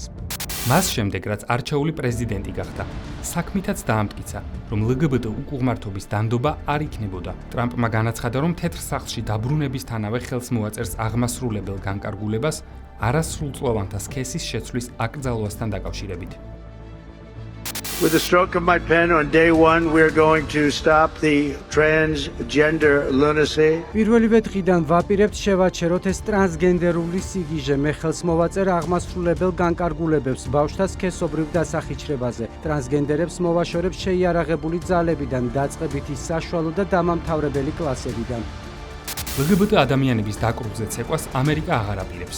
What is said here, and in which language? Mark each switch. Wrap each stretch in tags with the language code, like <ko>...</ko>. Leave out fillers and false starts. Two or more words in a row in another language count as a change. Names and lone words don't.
<ka>მას შემდეგ, რაც არჩეული პრეზიდენტი გახდა, საქმითაც დაამტკიცა, რომ LGBT უკუღმართობის დანდობა არ იქნებოდა. ტრამპმა განაცხადა, რომ თეთრ სახლში დაბრუნებისთანავე ხელს მოაწერს აღმასრულებელ განკარგულებას არასრულწლოვანთა სქესის შეცვლის აკრძალვასთან დაკავშირებით.</ka> <en>With the stroke of my pen on day one, we're going to stop the transgender lunacy.</en> <ka>პირველივე დღიდან ვაპირებთ შევაჩეროთ ეს ტრანსგენდერული სიგიჟე. მე ხელს მოვაწერ აღმასრულებელ განკარგულებებს ბავშვთა სქესობრივ დასახიჩრებაზე. ტრანსგენდერებს მოვაშორებს შეიარაღებული ძალებიდან, დაწყებითი საშუალო და დამამთავრებელი კლასებიდან. LGBT ადამიანების დაკრუგზე ცეკვას ამერიკა აღარ აპირებს.</ka>